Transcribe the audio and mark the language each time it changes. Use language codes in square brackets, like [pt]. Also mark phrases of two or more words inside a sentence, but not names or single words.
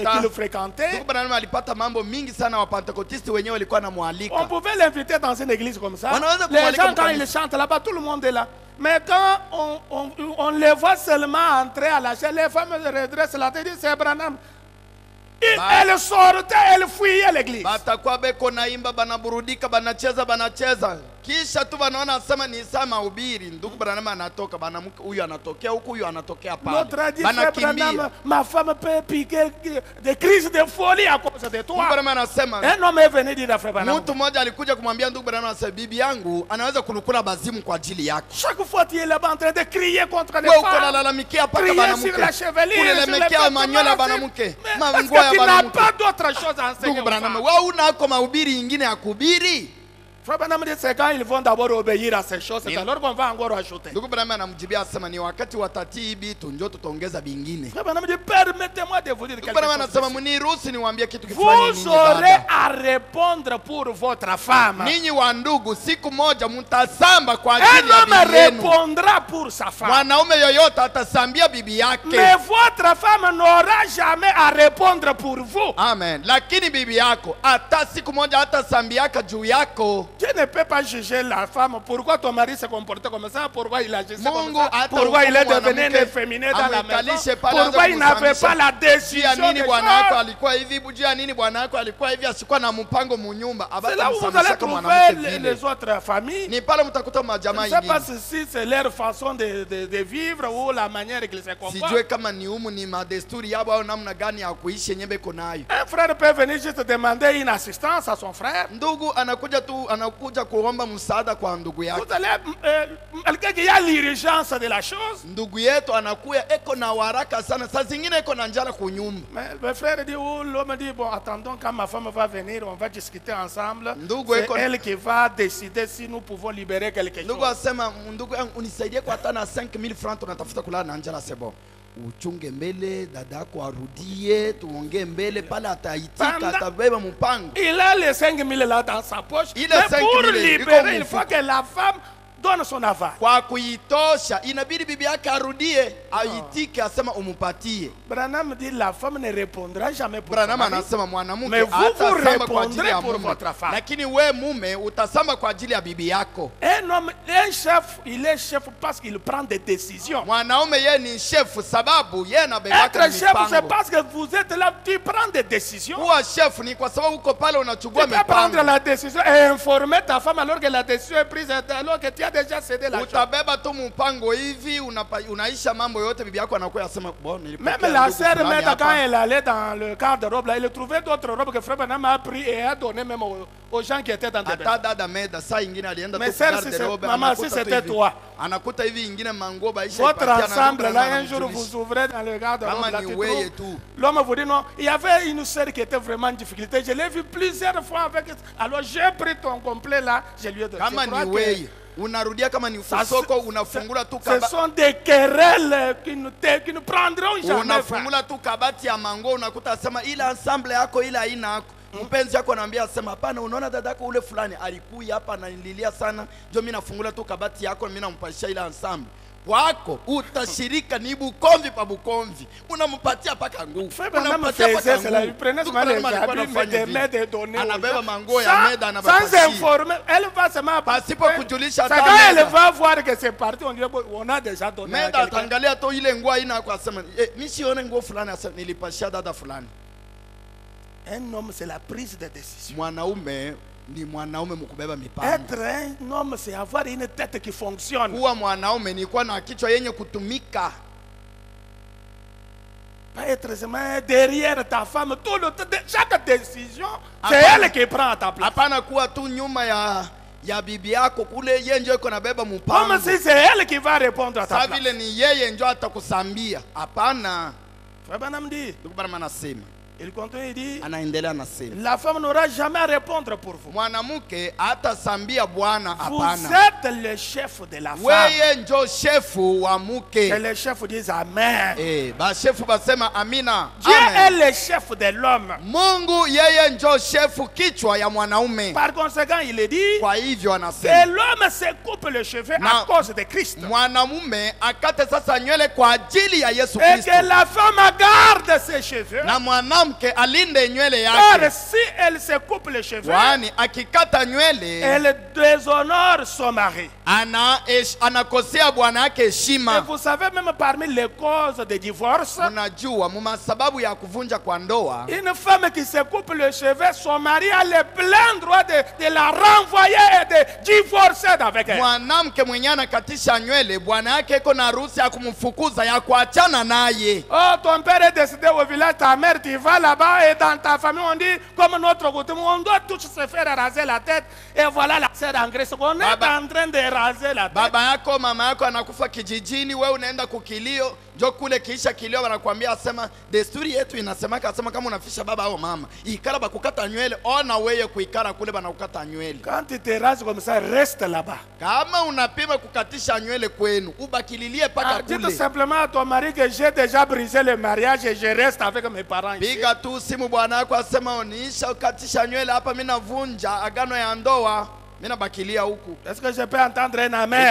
[fr] Attends. qu'il fréquentait, [sw] Ndugu Branham alipata mambo mingi sana wa Pentecotisti wenyewe walikuwa namwalika. [fr] on pouvait l'inviter dans une église comme ça. On a Les osé gens, quand comme ils chantent là-bas, tout le monde est là. Mais quand on les voit seulement entrer à la chair, les femmes se redressent la tête et disent, c'est Branham. Elle sortait, elle fuyait l'église. [sw] Batakuwa beko naimba banaburudika banacheza kisha tu wanaona asema ni saa mahubiri, ndugu Branham anatoka, banamuke huyu anatokea huku, huyu anatokea pale, [fr] Notre a dit, frère Branham, [sw] banakimbia. [fr] ma femme peut piquer des crises de folie à cause de [sw] Ndugu [fr] toi. [sw] Branham anasema [fr] Un homme est venu dire à frère Branham, [sw] mtu mmoja alikuja kumwambia ndugu Branham, anasema bibi yangu anaweza kunukula bazimu kwa ajili yako. [fr] chaque fois tu es là-bas en train de crier contre les [sw] Wewe uko [fr] femmes, [sw] nalalamikia paka [fr] crier [sw] banamuke, [fr] sur la chevelure, sur les [sw] kulelemekea manywele ya [fr] vêtements, [sw] banamuke, [fr] mais parce [sw] manguo ya [fr] que tu n'as [sw] banamuke. [fr] pas d'autre chose à enseigner [sw] Ndugu [fr] aux [sw] Branham, [fr] femmes. [sw] wewe unako mahubiri ingine ya kuhubiri? [fr] Frère Branham dit, c'est quand ils vont d'abord obéir à ces choses, c'est alors qu'on va encore ajouter. [sw] Ndugu Branham anamjibia asema ni wakati watatii bitu ndio tutaongeza bingine. [fr] Frère Branham dit, permettez-moi de vous dire [sw] Ndugu [fr] quelque [sw] Branham [fr] chose. [sw] anasema mniruhusu niwaambie kitu fulani. [fr] Vous aurez à répondre pour votre femme. [sw] Ninyi wa ndugu, siku moja mtasamba kwa [fr] Un [sw] ajili ya [fr] homme [sw] bibi yenu. [fr] répondra pour sa femme. [sw] Mwanaume yoyote atasambia bibi yake. [fr] Mais votre femme n'aura jamais à répondre pour vous. Amen. [sw] Lakini bibi yako hata siku moja hatasambiaka juu yako. [fr] Tu ne peux pas juger la femme. Pourquoi ton mari se comportait comme ça? Pourquoi il agissait comme [sw] Mungu [fr] ça? [sw] hata [fr] Pourquoi il est [sw] hukumu [fr] devenu [sw] mwanamke, [fr] efféminé dans la maison? [sw] amwikalishe pale, [fr] Pourquoi [sw] aanze [fr] il n'avait [sw] kumsamisha. [fr] pas la [sw] Juu ya [fr] décision [sw] nini [fr] de [sw] bwana wako [fr] faire? [sw] alikuwa hivi? Juu ya nini bwana wako alikuwa hivi? Asikuwa na mpango munyumba. [fr] C'est là où vous allez [sw] Abatamsamishaka [fr] trouver [sw] mwanamke [fr] les [sw] vile. [fr] autres familles. [sw] Ni pale mtakuta [fr] Je [sw] majamaa [fr] ne sais pas [sw] ingine. [fr] si c'est leur façon de vivre ou la manière qu'ils se [sw] Sijue [fr] comportent. [sw] kama ni umu ni madesturi yabo au namna gani ya kuishi yenye beko nayo. [fr] Un frère peut venir juste demander une assistance à son frère. [sw] Ndugu anakuja kuomba msaada kwa ndugu yake. [fr] Vous allez, quelqu'un qui a l'urgence de la chose. [sw] Ndugu yetu anakuya eko na waraka sana, saa zingine eko na njala kunyumba. [fr] Mais le frère dit, ou l'homme dit, bon, attendons quand ma femme va venir, on va discuter ensemble. [sw] Ndugu [fr] C'est [sw] eko- [fr] elle qui va décider si nous pouvons libérer quelque [sw] Ndugu [fr] chose. [sw] asema, ndugu yangu unisaidie kwa hata na 5000 francs tunatafuta kulala na njala sebo. Uchunge mbele, dada yako arudie, tuongee mbele pale, ataitika, Panda- atabeba mpango. [fr] Il a les 5 000 là dans sa poche. Il Mais a 5 pour 000, libérer, il il faut que la femme donne son aval. [sw] Kwa kuitosha inabidi bibi yake arudie, aitike, asema umupatie. [fr] Branham dit, la femme ne répondra jamais pour son [sw] Branham [fr] mari. [sw] anasema mwanamke [fr] Mais vous, [sw] hatasamba [fr] vous [sw] kwa ajili [fr] répondrez [sw] ya [fr] pour [sw] mume, [fr] votre femme. [sw] lakini we mume utasamba kwa ajili ya bibi yako. [fr] Un homme, un chef, il est chef parce qu'il prend des décisions. [sw] Mwanaume ye ni chef sababu ye anabebaka [fr] Être chef, c'est [sw] mipango. [fr] parce que vous êtes là, tu prends des décisions. [sw] Kuwa chef ni kwa sababu uko pale [fr] Tu [sw] unachukua [fr] peux prendre [sw] mipango. [fr] la décision et informer ta femme alors que la décision est prise, alors que tu as déjà cédé la chose. [sw] Utabeba tu mpango hivi, unaisha mambo yote, bibi yako anakuwa asema bon, nilipokea [fr] Même la [sw] ndugu [fr] sœur, [sw] fulani [fr] même quand [sw] hapa. [fr] elle allait dans le garde-robe, là, elle trouvait d'autres robes que Frère Branham a pris et a donné même aux gens qui étaient dans des [sw] Hata dada meda saa ingine alienda [fr] Mais tu sœur, [sw] garde [fr] si c'est- [sw] robe, [fr] maman, [sw] anakuta [fr] si tu c'était [sw] hivi. [fr] toi. [sw] Anakuta hivi ingine manguo baisha [fr] Votre [sw] ipatia na [fr] ensemble, [sw] ndugu [fr] là, [sw] na [fr] un jour, [sw] anamjulisha. [fr] vous ouvrez dans le garde-robe, [sw] Kama [fr] là, [sw] ni [fr] tu [sw] weye [fr] trouves. [sw] tu. [fr] L'homme vous dit non. Il y avait une sœur qui était vraiment en difficulté. Je l'ai vu plusieurs fois avec. Alors j'ai pris ton complet là, je lui ai donné. [sw] Kama [fr] Je crois [sw] ni [fr] que [sw] weye unarudia, kama ni [fr] ça, [sw] soko unafungula tu [fr] ce [sw] kabati, [fr] sont des querelles qui ne prendront jamais fin. [sw] unafungula tu kabati ya mango, unakuta asema ile ensemble yako ile haina yako. Mpenzi yako anaambia asema hapana, unaona dadako ule fulani alikuja hapa ananililia sana, ndio mimi nafungula tu kabati yako, mimi nampashia ile ensemble. Kwako utashirika ni bukomvi pa bukomvi, unampatia paka nguvu, [fr] Frère Branham [sw] unampatia [fr] faisait [sw] paka [fr] cela. Il [sw] nguvu. [fr] prenait [sw] Ndugu [fr] seulement les [sw] Branham alikuwa [fr] habits, [sw] anafanya [fr] mais [sw] vile. [fr] des données. [sw] Anabeba mango ya meda, [fr] Sans [sw] anabapashia. [fr] informer, elle va seulement. [sw] Pasipo kujulisha [fr] C'est [sw] hata [fr] quand elle [sw] meda. [fr] va voir que c'est parti, on dirait bon, on a déjà donné. à [sw] Meda [fr] quelqu'un. [sw] atangalia tu ile nguo haina kwa asema mimi sione nguo fulani, asema nilipashia dada fulani. [fr] Un homme, c'est la prise de décision. [sw] Mwanaume ni mwanaume mkubeba mipango. [fr] Être un homme, c'est avoir une tête qui fonctionne. [sw] Kuwa mwanaume ni kuwa na kichwa yenye kutumika. [fr] Pas être seulement derrière ta femme tout le temps. Chaque décision, c'est [sw] Apana. [fr] elle qui prend à ta place. [sw] Hapana kuwa tu nyuma ya bibi yako kule, yeye ndio iko nabeba [fr] Comme [sw] mpango. [fr] si c'est elle qui va répondre à ta [sw] Sa [fr] place. [sw] vile ni yeye ndio atakusambia. Hapana. [fr] Frère Branham dit, [sw] Ndugu Branham anasema, [fr] il continue, il dit, [sw] anaendelea anasema, [fr] la femme n'aura jamais à répondre pour vous. [sw] mwanamke hatasambia bwana, [fr] Vous [sw] hapana. [fr] êtes le chef de la femme. [sw] Weye njo shefu wa [fr] Et [sw] mke. [fr] les chefs disent Amen. [sw] Ba shefu basema amina. [fr] Dieu est Amen. le chef de l'homme. [sw] Mungu yeye njo shefu kichwa ya mwanaume. [fr] Par conséquent, il est dit [sw] Kwa hivyo [fr] que [sw] anasema [fr] l'homme se coupe les cheveux à [sw] Na- [fr] cause de Christ. [sw] mwanamume akate sasa nywele kwa ajili ya Yesu [fr] Et [sw] Kristo, [fr] que la femme garde ses cheveux [sw] na mwanamume mwanamke alinde nywele [fr] Car [sw] yake, [fr] si elle se coupe les cheveux, [sw] kwani akikata nywele [fr] elle déshonore son mari. [sw] anakosea bwana yake [fr] Et [sw] heshima. [fr] vous savez, même parmi les causes de divorce, [sw] Unajua mumasababu ya kuvunja kwa ndoa, [fr] une femme qui se coupe les cheveux, son mari a le plein droit de la renvoyer et de divorcer avec elle. [sw] mwanamke mwenye anakatisha nywele bwana yake iko na ruhusa ya kumfukuza, ya kuachana naye. [fr] Oh, ton père est décédé au village, ta mère, tu vas là-bas et dans ta famille, on dit, comme notre coutume, on doit tous se faire raser la tête. Et voilà la sœur en Grèce. On est en train de raser la tête. [sw] Baba yako mama yako anakufa kijijini, wewe unaenda kukilio, njo kule kiisha kilio wanakuambia asema desturi yetu inasemaka, asema kama unafisha baba au mama ikala bakukata nywele, ona wewe kuikala kule bana kukata nywele. [fr] Quand tu te rases comme ça, reste là-bas. [sw] Kama unapima kukatisha nywele kwenu, ubakililie paka [fr] Dis [sw] kule. [fr] simplement à ton mari que j'ai déjà brisé le mariage et je reste avec mes parents ici. [sw] Piga tu simu bwana yako asema uniisha ukatisha nywele hapa, mimi navunja agano ya ndoa, mimi nabakilia huku. [fr] Est-ce que je peux entendre un amen?